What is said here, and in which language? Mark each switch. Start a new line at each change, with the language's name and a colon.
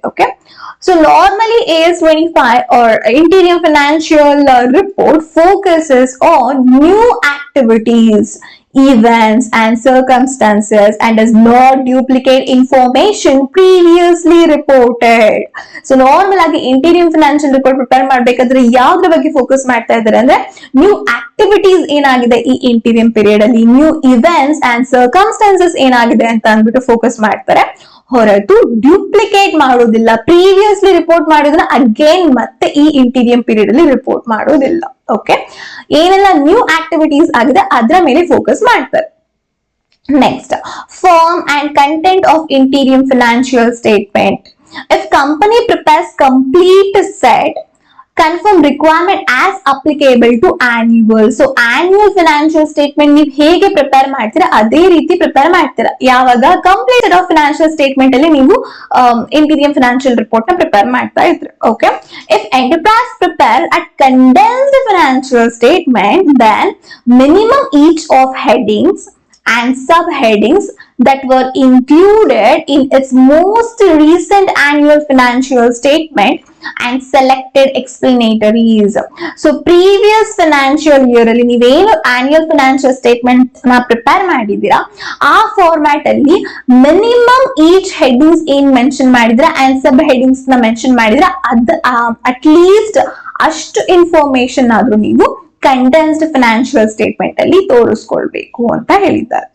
English: Okay, so normally AS25 or interim financial report focuses on new activities, events and circumstances and does not duplicate information previously reported.
Kannada: So normal agi interim financial report prepare ಮಾಡಬೇಕಾದ್ರೆ ಯಾವ್ದ್ರ ಬಗ್ಗೆ focus ಮಾಡ್ತಾ ಇದ್ದಾರೆ ಅಂದ್ರೆ new activities ಏನಾಗಿದೆ ಈ interim period ಅಲ್ಲಿ, new events and circumstances ಏನಾಗಿದೆ ಅಂತ ಅಂದ್ಬಿಟ್ಟು ಫೋಕಸ್ ಮಾಡ್ತಾರೆ, ಹೊರತು ಡ್ಯೂಪ್ಲಿಕೇಟ್ ಮಾಡೋದಿಲ್ಲ. ಪ್ರೀವಿಯಸ್ಲಿ ರಿಪೋರ್ಟ್ ಮಾಡಿದ್ರೆ ಅಗೇನ್ ಮತ್ತೆ ಈ ಇಂಟೀರಿಯಂ ಪೀರಿಯಡ್ ಅಲ್ಲಿ ರಿಪೋರ್ಟ್ ಮಾಡೋದಿಲ್ಲ. ಓಕೆ, ಏನೆಲ್ಲ ನ್ಯೂ ಆಕ್ಟಿವಿಟೀಸ್ ಆಗಿದೆ ಅದರ ಮೇಲೆ ಫೋಕಸ್ ಮಾಡ್ತಾರೆ.
English: Next, form and content of interim financial statement. If company prepares complete set confirm requirement as applicable to annual.
Kannada: So annual financial statement ನೀವು ಹೇಗೆ ಪ್ರಿಪೇರ್ ಮಾಡ್ತೀರಾ ಅದೇ ರೀತಿ ಪ್ರಿಪೇರ್ ಮಾಡ್ತೀರಾ. ಯಾವಾಗ ಕಂಪ್ಲೀಟ್ ಆಫ್ ಫಿನಾನ್ಷಿಯಲ್ ಸ್ಟೇಟ್ಮೆಂಟ್ ಅಲ್ಲಿ ನೀವು ಇಂಟೀರಿಯಂ ಫಿನಾನ್ಷಿಯಲ್ ರಿಪೋರ್ಟ್ ನ ಪ್ರಿಪೇರ್ ಮಾಡ್ತಾ ಇದ್ರಿ.
English: Okay, if enterprise prepare at condensed financial statement then minimum each of headings and subheadings that were included in its most recent annual financial statement and selected explanatories.
Kannada: So previous financial year ಅಲ್ಲಿ ನೀವೇನು annual financial statement ನ prepare ಮಾಡಿದೀರಾ ಆ format ಅಲ್ಲಿ minimum each headings ಏನ್ mention ಮಾಡಿದ್ರೆ and sub headings ನ mention ಮಾಡಿದ್ರೆ ಅಟ್ ಲೀಸ್ಟ್ ಅಷ್ಟು ಇನ್ಫಾರ್ಮೇಶನ್ ಆದ್ರೂ ನೀವು ಕಂಡೆನ್ಸ್ಡ್ ಫಿನಾನ್ಷಿಯಲ್ ಸ್ಟೇಟ್ಮೆಂಟ್ ಅಲ್ಲಿ ತೋರಿಸ್ಕೊಳ್ಬೇಕು ಅಂತ ಹೇಳಿದ್ದಾರೆ.